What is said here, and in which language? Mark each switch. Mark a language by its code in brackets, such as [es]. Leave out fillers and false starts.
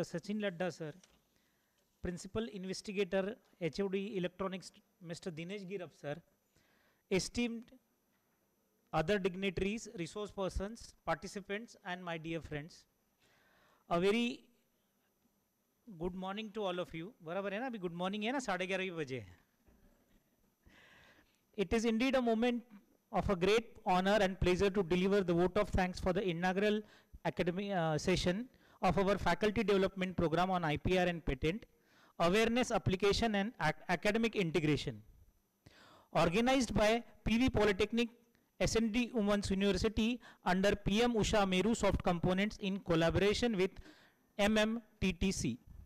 [en] Sachin Ladda sir, Principal Investigator HOD Electronics Mr. Dinesh Girab sir, esteemed other dignitaries, resource persons, participants and my dear friends, a very good morning to all of you. [hi] बराबर है ना, अभी [en] good morning [hi] है ना, 11:30 बजे. [en] It is indeed a moment of a great honor and pleasure to deliver the vote of thanks for the inaugural academic session of our faculty development program on IPR and patent, awareness, application and academic integration. Organized by PV Polytechnic, SND Women's University under PM Usha Meru Soft Components in collaboration with MMTTC.